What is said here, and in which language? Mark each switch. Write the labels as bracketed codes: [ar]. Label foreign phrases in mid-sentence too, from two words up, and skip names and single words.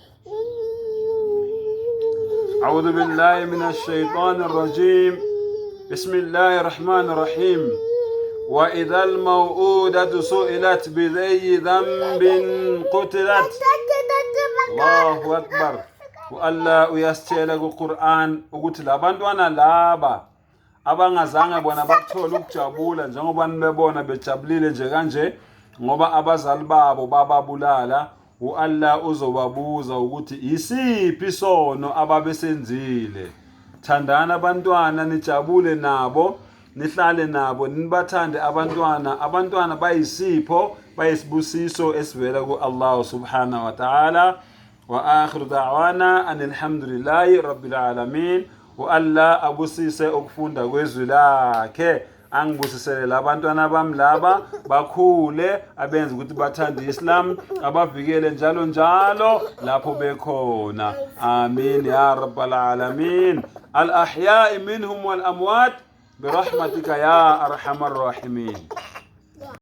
[ar] أعوذ بالله من الشيطان الرجيم. بسم الله الرحمن الرحيم. وإذا الموءودة سئلت بأي ذنب قتلت. الله أكبر. [zu] Allah uyasitshela kuQur'an ukuthi labantwana laba abangazange bona bakuthola ukujabula njengoba nibebona bejabulile nje kanje ngoba abazali babo bababulala, uAllah uzobabuza ukuthi isiphi isono ababesenzile. Thandana abantwana, nijabule nabo, nihlale nabo, nibathande abantwana bayisipho, bayisibusiso esivela kuAllah [ar] سبحانه وتعالى. وآخر دعوانا أن الحمد لله رب العالمين. وألا أبوسيسي أكفوندا ويزولاك [zu] angibusisele labantwana bami laba bakhule abenza ukuthi bathande Islam, abavikele njalo lapho bekhona. [ar] آمين يا رب العالمين. الأحياء منهم والأموات برحمتك يا أرحم الراحمين.